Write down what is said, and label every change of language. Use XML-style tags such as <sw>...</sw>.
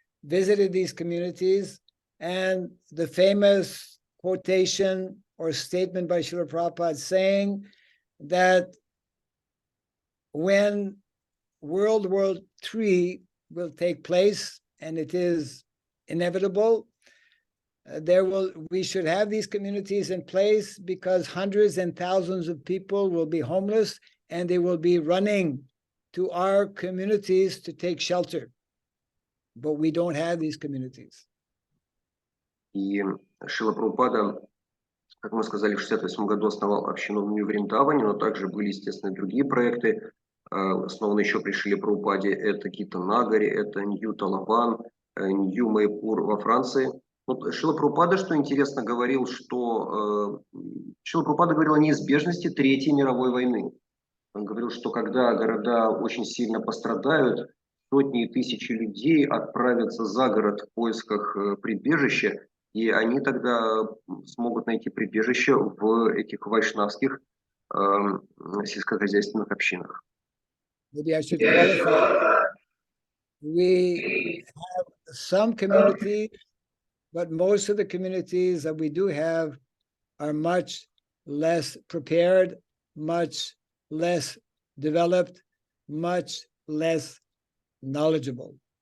<en>visited these communities, and the famous quotation or statement by Srila Prabhupada saying that when World War III will take place, and it is inevitable, we should have these communities in place because hundreds and thousands of people will be homeless and they will be running to our communities to take shelter. But we don't have these communities.</en> <ru>И Шрила Прабхупада, как мы сказали, в 1968 году основал общину в Нью-Вриндаване, но также были, естественно, другие проекты, основаны еще при Шриле Прабхупаде. Это Гита Нагари, это Нью Талабан, Нью Майпур во Франции. Вот Шрила Прабхупада, что интересно, говорил, что Шрила Прабхупада говорил о неизбежности Третьей мировой войны. Он говорил, что когда города очень сильно пострадают, сотни и тысячи людей отправятся за город в поисках прибежища, и они тогда смогут найти прибежище в этих вайшнавских сельскохозяйственных общинах.</ru> <en>Maybe I should qualify. We have some communities, but most of the communities that we do have are much less prepared, much less developed, much less knowledgeable.</en>